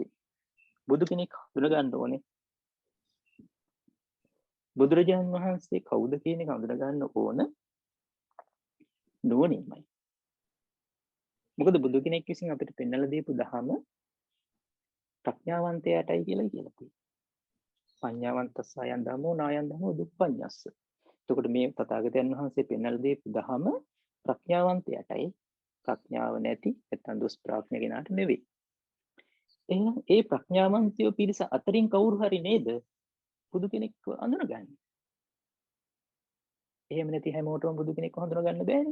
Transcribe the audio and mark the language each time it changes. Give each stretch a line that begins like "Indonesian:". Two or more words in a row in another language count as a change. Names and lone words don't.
Sinhala: බුදු කෙනෙක් හඳුනා ගන්න ඕනේ. බුදුරජාණන් වහන්සේ කවුද කියන එක හඳුනා ගන්න ඕන නුවණින්මයි. මොකද බුදු කෙනෙක් විසින් අපිට පෙන්වලා දීපු දහම ප්‍රඥාවන්තයාටයි කියලා කියලා තියෙනවා.
Pali: පඤ්ඤාවන්තස්සයන් ධම්මෝ නායන් ධම්මෝ දුප්පඤ්ඤස්ස.
Sinhala: එතකොට මේ තථාගතයන් වහන්සේ පෙන්වලා දීපු දහම ප්‍රඥාවන්තයාටයි, ප්‍රඥාව නැති නැත්නම් දුෂ්ප්‍රඥ කෙනාට නෙවෙයි. එහෙනම් ඒ ප්‍රඥාවන්තයෝ පිරිස අතරින් කවුරු හරි නේද බුදු කෙනෙක් අඳුනගන්නේ? එහෙම නැති හැමෝටම බුදු කෙනෙක් හඳුනගන්න බෑනේ.